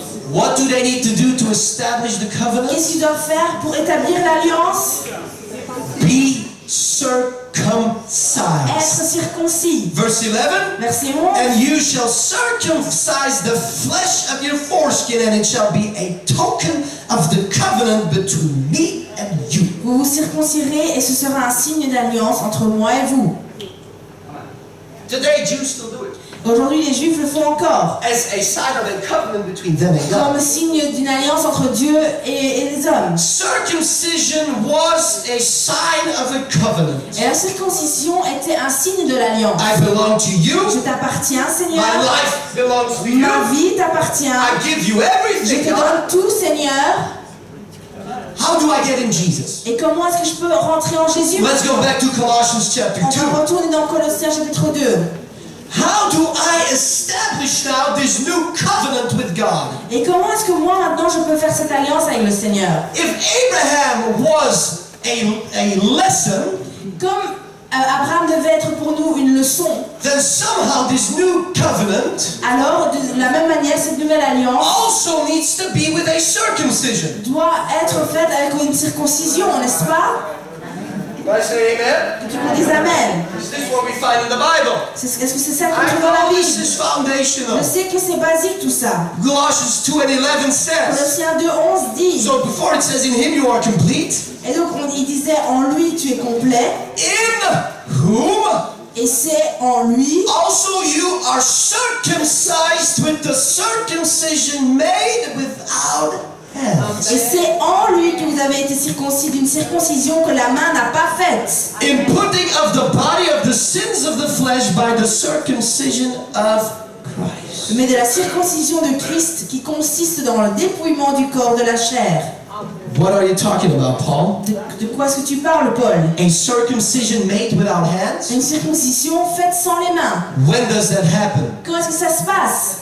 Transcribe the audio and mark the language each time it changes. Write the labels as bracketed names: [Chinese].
[English] What do they need to do to establish the covenant? [French] Qu'est-ce qu'ils doivent faire pour établir l'alliance? [English] Be [French] Être [English] circumcised. [French] circoncis. [English] Verse 11. [French] Verset 11. [English] And you shall circumcise the flesh of your foreskin, and it shall be a token of the covenant between me and you. [French] Vous vous circoncirez et ce sera un signe d'alliance entre moi et vous. [English] Today, Jews still do it. [French] Aujourd'hui, les Juifs le font encore. [English] As a sign of a covenant between them and God. [French] Comme signe d'une alliance entre Dieu et les hommes. [English] Circumcision was a sign of a covenant. [French] Et la circoncision était un signe de l'alliance. [English] I belong to you. [French] Je t'appartiens, Seigneur. [English] My life belongs to you. [French] Ma vie t'appartient. [English] I give you [French] Je [English] everything, [French] te [English] God. [French] donne tout, Seigneur. [English] How do I get in Jesus? [French] Et comment est-ce que je peux rentrer en Jésus? [English] Let's go back to Colossians chapter [French] On [English] 2. [French] va retourner dans Colossiens chapitre 2. [English] How do I establish now this new covenant with God? [French] Et comment est-ce que moi maintenant je peux faire cette alliance avec le Seigneur? [English] If Abraham was a lesson, [French] Comme Abraham devait être pour nous une leçon, [English] then somehow this new covenant [French] alors de la même manière cette nouvelle alliance [English] also needs to be with a circumcision. [French] doit être faite avec une circoncision, n'est-ce pas? [English] I say amen? [French] Que tu me dises Amen. [English] Is this what we find in the Bible? [French] Est-ce que c'est ça qu'on [English] I [French] trouve dans la [English] know this [French] Bible? [English] is foundational. [French] Je sais que c'est basique tout ça. [English] Colossians 2 and 11 says, [French] Colossiens 2:11 dit, [English] so before it says in him you are complete, [French] et donc il disait en lui tu es complet, [English] in whom [French] et c'est en lui [English] also you are circumcised with the circumcision made without hands. [French] et c'est en lui que vous avez été circoncis d'une circoncision que la main n'a pas faite. [English] In putting of the body of the sins of the flesh by the circumcision of Christ. [French] Mais de la circoncision de Christ qui consiste dans le dépouillement du corps de la chair. [English] What are you talking about, Paul? [French] De quoi est-ce que tu parles, Paul? [English] A circumcision made without hands? [French] Une circoncision faite sans les mains. [English] When does that happen? [French] Comment est-ce que ça se passe?